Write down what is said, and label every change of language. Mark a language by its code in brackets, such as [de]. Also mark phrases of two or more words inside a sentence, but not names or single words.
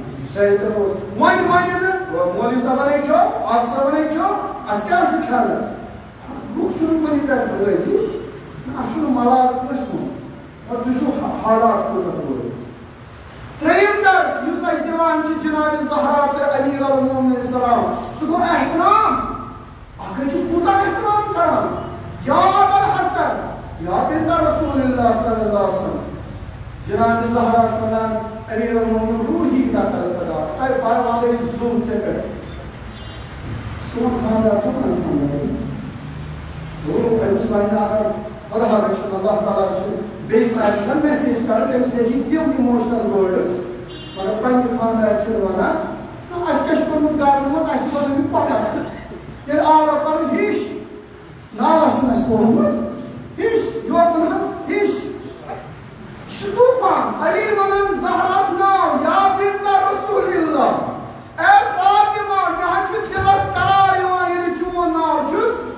[ks] وۄنۍ ونہِ نہٕ مولوی صٲبنٕے کھیوٚو آب صٲبنٕے کھیوٚو اَسہِ کیٛاہ چھُ کھٮ۪نس لُکھ چھُنہٕ کُنہِ پٮ۪ٹھ رٲضی اَسہِ چھُنہٕ ملال پرٛژھمُت تُہۍ چھُو حالات کوٗتاہ روٗد ترٛیٚیِم درس یُس اَسہِ دِوان چھِ جناب زہرا تہٕ امیر المومنین سلام سُہ گوٚو احترام اکھ أکِس کوٗتاہ احترام کران [ar] یا ابل حسن یا بنت رسول اللہ صلی اللہ علیہ وسلم [ks] جناب زہرا سلام امیر المومنین [ar] روحی قتل فدا [ks] تۄہہِ پروا گٔے زوٗ ژےٚ پٮ۪ٹھ سون خاندار چھُ پنُن خاندار دوٚپ أمِس وَنہِ اگر خۄدا رٔچھِنۍ اللہ تعالیٰ رٔچھِنۍ بیٚیِس آسہِ نہ میسیج کران تٔمِس ہیٚکہِ تِم اِموشنل وٲڈٕس مگر پننہِ خاندار چھُنہٕ ونان اَسہِ کیٛاہ چھُ کوٚرمُت گرنومُت اَسہِ چھِ بنٲومٕتۍ پتہ ییٚلہِ آلو کرُن ہِش ناوس چھُنہٕ اَسہِ کوٚرمُت ہِش یوکُن حظ ہِش یہِ چھُ طوٗفان علی ونان زہراہس ناو [ar] یا بنت رسول اللہ [ks] اے فاطمہ مےٚ حظ چھُ دِلس قرار یِوان ییٚلہِ چون ناو چھُس